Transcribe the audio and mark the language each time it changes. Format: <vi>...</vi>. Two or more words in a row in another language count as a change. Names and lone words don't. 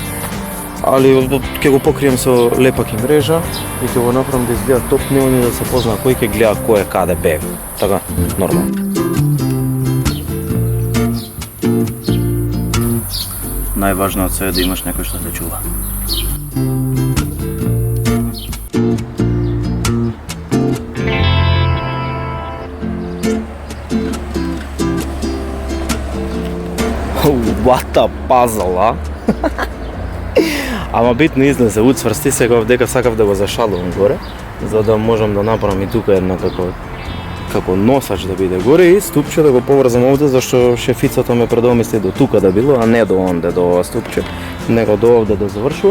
<mk>Али ќе го покрием со лепак и мрежа и ќе го направам да изгледа топ неони да се позна кој ќе гледа кој е каде бе. Така, нормално. Најважно од се е да имаш некој што те чува.</mk> <en>What a puzzle,</en> <mk>а? Ама битно излезе, уцврсти сега дека сакав да го зашалувам горе, за да можам да направам и тука една како носач да биде горе и ступче да го поврзам овде, зашто шефицата ме предомисли до тука да било, а не до онде, до ова ступче, него до овде да завршува.</mk>